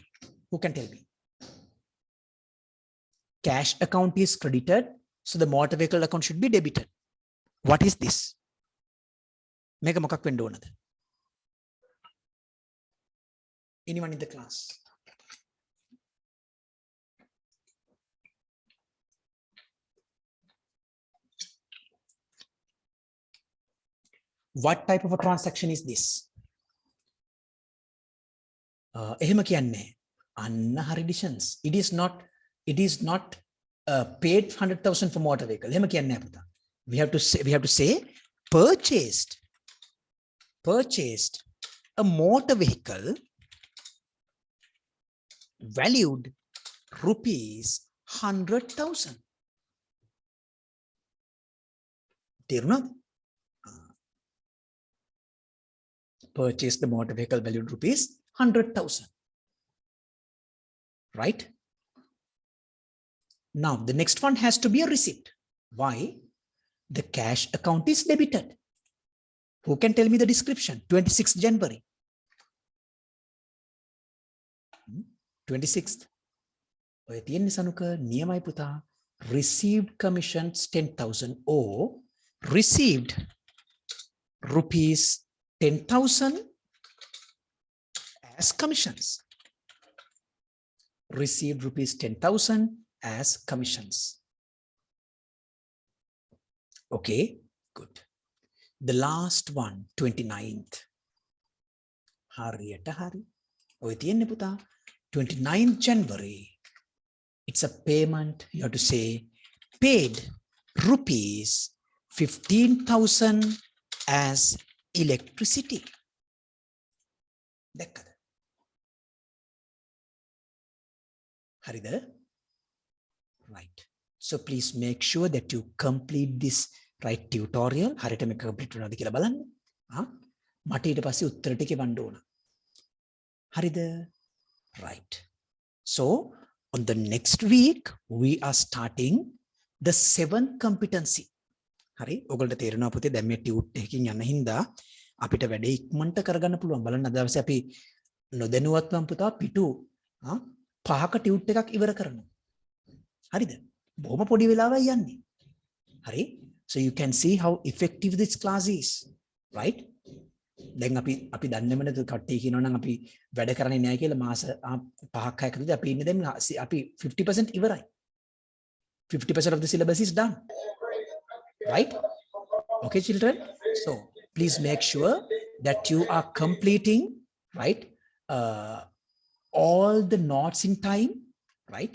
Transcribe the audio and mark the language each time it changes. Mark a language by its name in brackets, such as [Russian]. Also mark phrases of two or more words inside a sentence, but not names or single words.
[English] Who can tell me? Cash account is credited, so the motor vehicle account should be debited. What is this? Mega [Sinhala] මොකක් වෙන්න ඕනද? [English] Anyone in the class? What type of a transaction is this? [Sinhala] එහෙම කියන්නේ අන්න හරි decisions. [English] It is not paid 100,000 for motor vehicle. [Sinhala] එහෙම කියන්නේ නැහැ පුතා. [English] We have to say purchased a motor vehicle valued rupees 100,000. [Sinhala] තේරුණාද? [English] Purchased the motor vehicle valued rupees 100,000. Right? Now, the next one has to be a receipt. Why? The cash account is debited. Who can tell me the description? 26th January. 26th. [Sinhala] ඔය තියෙන්නේ සනුක නියමයි පුතා. [English] Received commissions 10,000 or received rupees 10,000 as commissions. Received rupees 10,000 as commissions. Okay, good. The last one, 29th. [Sinhala] හරියට හරි. ඔය තියෙන්නේ පුතා 29th January. [English] It's a payment. You have to say paid rupees 15,000 as electricity. දැක්කද? හරිද? Right. So please make sure that you complete this right tutorial. [Sinhala] හරියට මේක complete වෙනවද කියලා බලන්න. මට ඊට පස්සේ උත්තර ටික එවන්න ඕන. හරිද? Right. [English] So on the next week we are starting the 7th competency. [Sinhala] හරි? ඔයගොල්ලන්ට තේරෙනවා පුතේ දැන් මේ ටියුට් එකකින් යන හින්දා අපිට වැඩේ ඉක්මනට කරගන්න පුළුවන්. බලන්න අද දවසේ අපි නොදැනුවත්වම් පුතා පිටු 5ක ටියුට් එකක් ඉවර කරනවා. හරිද? බොහොම පොඩි වෙලාවයි යන්නේ. හරි? [English] So you can see how effective this class is, right? [Sinhala] දැන් අපි දන්නේම නේද කට්ටිය කියනවා නම් අපි වැඩ කරන්නේ නැහැ කියලා මාස 5ක් 6ක් විතර අපි ඉන්නේ දැන් අපි 50% ඉවරයි. [English] 50% of the syllabus is done. Right? Okay, children? So please make sure that you are completing, right, all the notes in time, right?